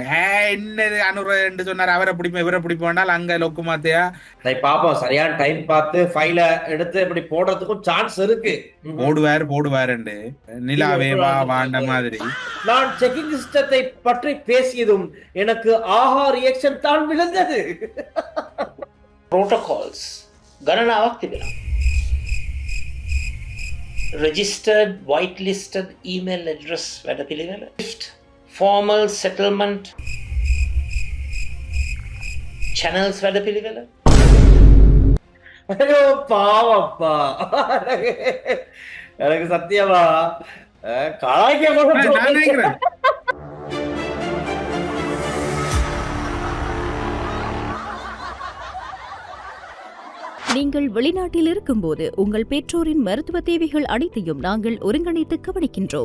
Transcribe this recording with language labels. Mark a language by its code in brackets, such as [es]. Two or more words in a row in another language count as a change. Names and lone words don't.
[ta] என்னது அனுர சொன்னார், அவரை பிடிப்போம் இவரை பிடிப்போம்னால் அங்க லொக்கு மாத்தையா பாப்போம். சரியான டைம் பார்த்து ஃபைல எடுத்து இப்படி போடுறதுக்கும் சான்ஸ் இருக்கு. போடுவாருண்டு நிலாவே வா வாண்ட மாதிரி. நான் [en] checking system [ta] பற்றி பேசியதும் எனக்கு ஆஹா ரியாக்ஷன் தான் விழுந்தது. [si] protocols ගණනාවක් තිබෙනවා. [en] registered whitelisted email address වැඩපිළිවෙල, formal settlement channels වැඩපිළිවෙල. [ta] ஐயோ பாவப்பா, எனக்கு சத்தியமா கலாய்க்க. நீங்கள் வெளிநாட்டில் இருக்கும்போது உங்கள் பெற்றோரின் மருத்துவ தேவைகள் அனைத்தையும் நாங்கள் ஒருங்கிணைத்து கவனிக்கின்றோம்.